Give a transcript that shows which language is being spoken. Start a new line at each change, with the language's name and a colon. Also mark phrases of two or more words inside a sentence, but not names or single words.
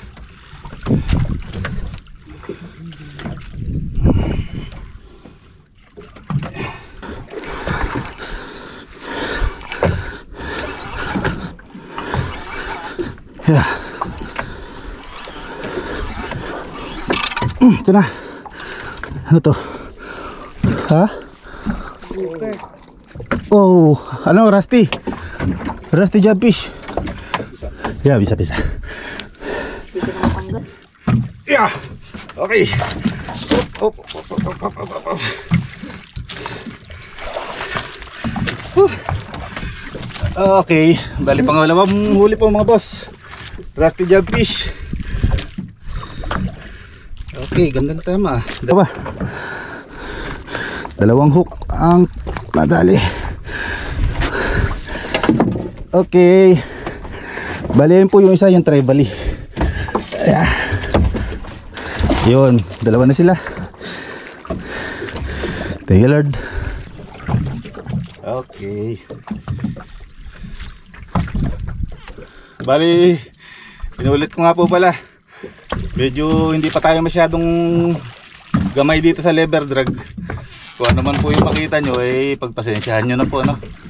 English: Yeah.
Filipino: Ito na. Ano to? Ha? Oh, ano, Rusty? Rusty jumpish. Yeah, bisa. Yeah. Okay. Op. Okay, bali pangalawang huli po mga boss. Rusty jumpish. Okay, gandang tama. Dalawang hook ang nadali. Okay. Bali po yung isa, yung trevally. Ayan. Yun, dalawa na sila.
English: Thank you Lord. Okay.
Filipino: Bali, pinulit ko nga po pala. Medyo hindi pa tayo masyadong gamay dito sa lever drag. Kung ano man po yung makita nyo, eh pagpasensyahan nyo na po, no?